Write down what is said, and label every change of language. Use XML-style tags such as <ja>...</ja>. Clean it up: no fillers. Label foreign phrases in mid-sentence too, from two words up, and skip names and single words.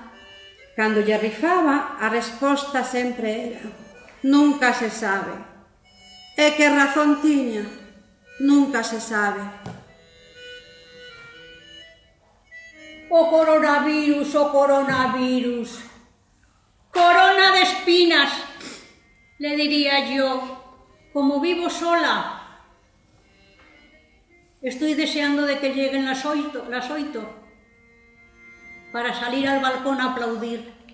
<gl>Cando lle rifaba, a resposta sempre era: nunca se sabe. E que razón tiña? Nunca se sabe. O coronavirus, o coronavirus.</gl> <es>Corona de espinas, le diría yo, como vivo sola. Estoy deseando de que lleguen las 8 para salir al balcón a aplaudir.</es>